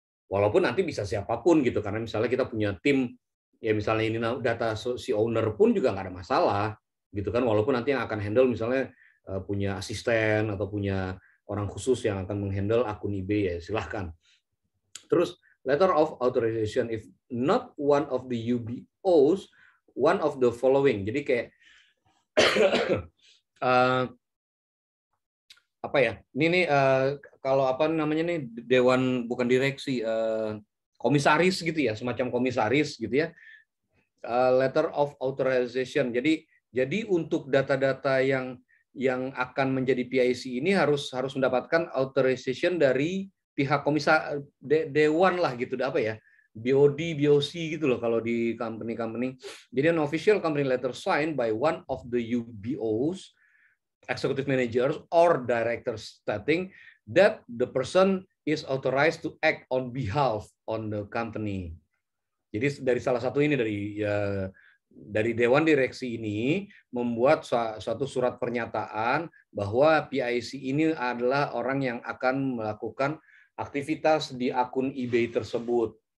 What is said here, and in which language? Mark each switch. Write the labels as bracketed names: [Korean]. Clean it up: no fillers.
[Indonesian] Walaupun nanti bisa siapapun gitu, karena misalnya kita punya tim, ya misalnya ini data si owner pun juga nggak ada masalah gitu kan, walaupun nanti yang akan handle misalnya punya asisten atau punya orang khusus yang akan menghandle akun eBay, ya silahkan. Terus [English] letter of authorization if not one of the UBOs, one of the following. [Indonesian] Jadi kayak apa ya? Ini nih kalau apa namanya nih dewan, bukan direksi, komisaris gitu ya, semacam komisaris gitu ya. [English] Letter of authorization. [Indonesian] Jadi untuk data-data yang akan menjadi PIC ini harus mendapatkan authorization dari pihak dewan lah gitu, apa ya, BOD, BOC gitu loh kalau di company. Jadi [English] an official company letter signed by one of the UBOs, executive managers or directors, stating that the person is authorized to act on behalf on the company. [Indonesian] Jadi dari salah satu ini dari Dewan Direksi ini membuat suatu surat pernyataan bahwa PIC ini adalah orang yang akan melakukan aktivitas di akun eBay tersebut.